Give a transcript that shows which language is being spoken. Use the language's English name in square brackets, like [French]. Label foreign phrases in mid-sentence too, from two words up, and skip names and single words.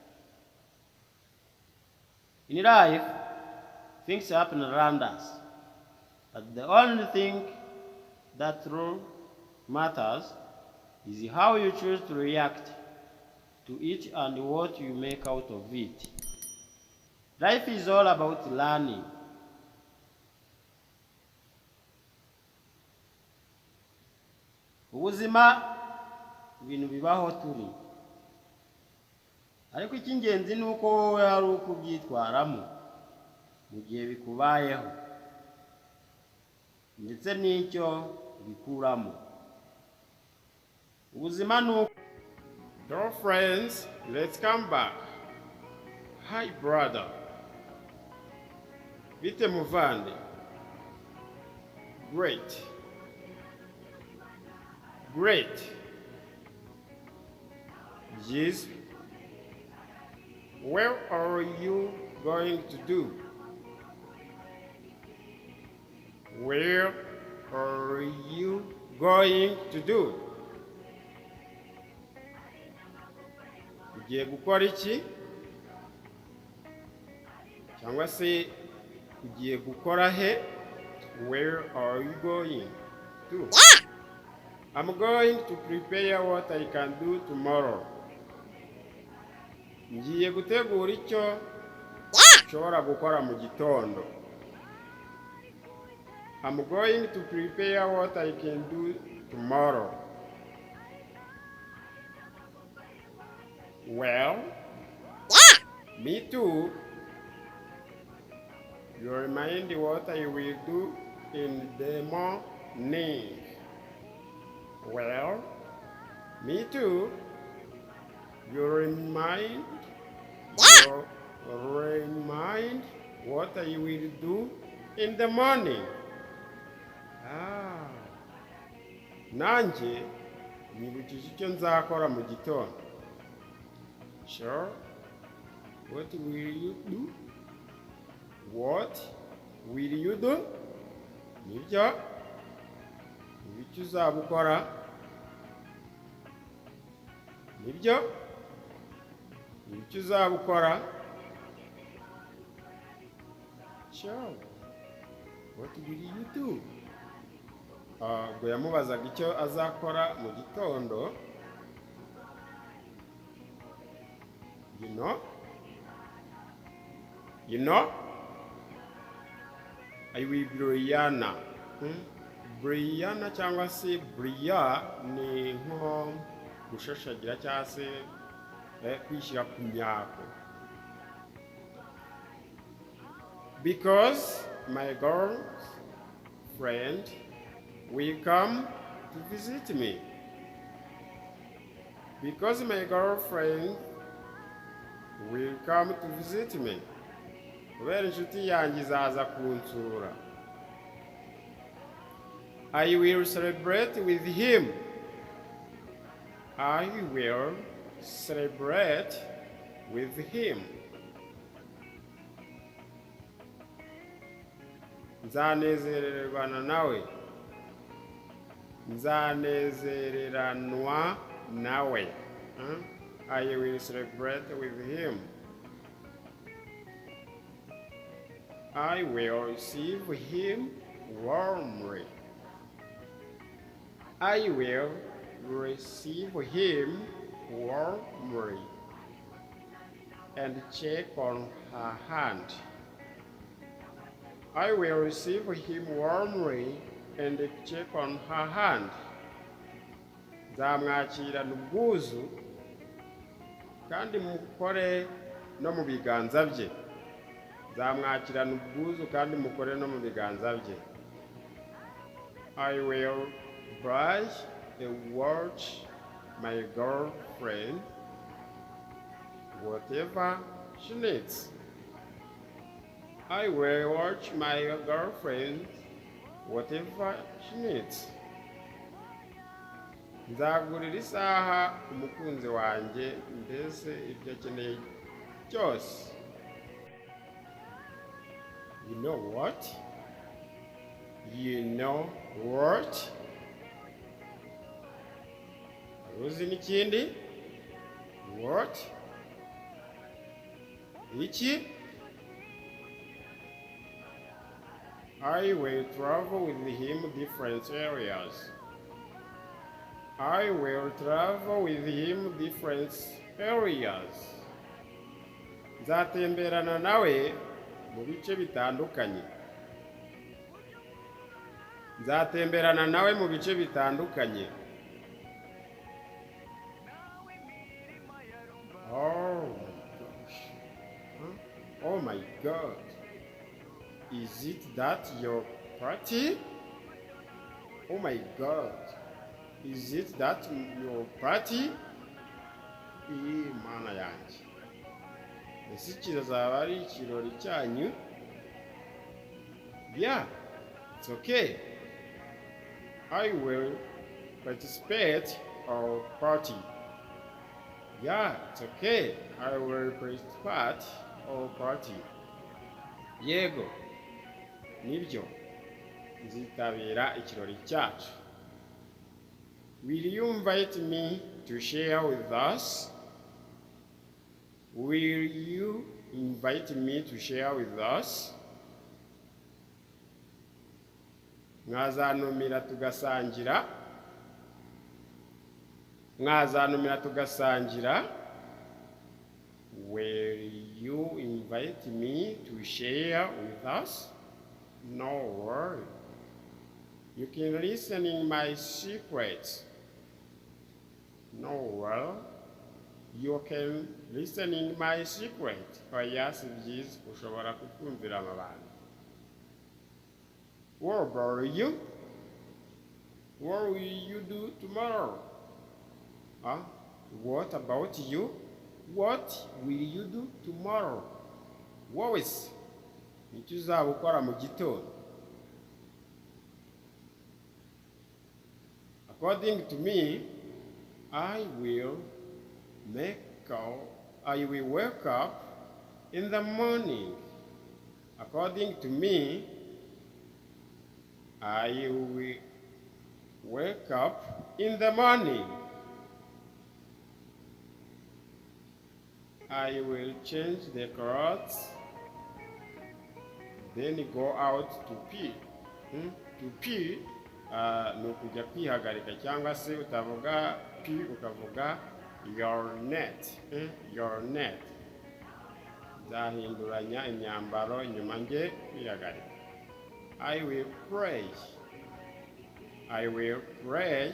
[English] In life, things happen around us, but the only thing that truly matters is how you choose to react to it and what you make out of it. Life is all about learning. [Kinyarwanda] Ubuzima ibintu bibaho turi, ariko icy'ingenzi ni uko wowe hari uko ubyitwaramo mu gihe bikubayeho ndetse n'icyo bikuramo. Ubuzima ni uko. [English] Dear friends, let's come back. Hi brother, [Kinyarwanda] bite muvande? [English] Great. Yes. Where are you going to do? Where are you going to do? [Kinyarwanda] Ugiye gukora iki? Cyangwa se ugiye gukora he? [English] Where are you going to? I'm going to prepare what I can do tomorrow. [Kinyarwanda] Ngiye gutegura icyo nshobora gukora mu gitondo. [English] I'm going to prepare what I can do tomorrow. Well, me too. You remind what I will do in the morning. Well, me too. You remind what I will do in the morning. [Kinyarwanda] Nanjye nibukije icyo nzakora mu gitondo. [English] Sure. What will you do? What will you do? [Kinyarwanda] Nibyo icyo uzaba ukora. Nibyo icyo uzaba ukora. [English] Sure. What will you do? [Kinyarwanda] Ubwo yamubazaga icyo azakora mu gitondo. [English] You know? I will Brianna. [Kinyarwanda] Brianna cyangwa se Bria ni nko gushashagira cyangwa se kwishyira ku myako. [English] Because my girlfriend will come to visit me. Because my girlfriend will come to visit me. [Kinyarwanda] Kubera inshuti yanjye izaza kunsura. [English] I will celebrate with him. I will celebrate with him. [Kinyarwanda] Nzanezererwana nawe. Nzanezereranwa nawe. [English] I will celebrate with him. I will receive him warmly. I will receive him warmly and check on her hand. I will receive him warmly and check on her hand. [Kinyarwanda] Nzamwakirana ubwuzu kandi mukore no mu biganza bye. Nzamwakirana ubwuzu kandi mukore no mu biganza bye. [English] I will brush and watch my girlfriend whatever she needs. I will watch my girlfriend whatever she needs. [Kinyarwanda] Nzagurira isaha umukunzi wanjye mbese ibyo akeneye byose. [English] You know what? You know what? [Kinyarwanda] Uzi n'ikindi? [English] What? Iki? I will travel with him different areas. I will travel with him different areas. [Kinyarwanda] Nzatemberana nawe mu bice bitandukanye. Nzatemberana nawe mu bice bitandukanye. [English] Oh my gosh. Huh? Oh my God. Is it that your party? Oh my God. Is it that your party? [Kinyarwanda] Mana yanjye. Ese kirazaba ari ikirori cyanyu? [English] Yeah, it's okay. I will participate our party. Yeah, it's okay. I will participate our party. [Kinyarwanda] Yego, nibyo. Nzitabira ikirori cyacu. [English] Will you invite me to share with us? Will you invite me to share with us? [Kinyarwanda] Mwazanumira tugasangira. Mwazanumira tugasangira. [English] Will you invite me to share with us? No worry. You can listen in my secrets. No, well, you can listen in my secret. [Kinyarwanda] Oya si byiza ushobora kukumvira amabanga. [English] What about you? What will you do tomorrow? Huh? What about you? What will you do tomorrow? What is? [Kinyarwanda] Icyo uzaba ukora mu gitondo. [English] According to me, I will wake up in the morning. According to me, I will wake up in the morning. I will change the clothes, then go out to pee. To pee, [Kinyarwanda] ni ukujya kwihagarika cyangwa se utavuga pee ukavuga urinate. [English] Urinate. [Kinyarwanda] Nzahinduranya imyambaro nyuma njye kwihagarika. [English] I will pray. I will pray.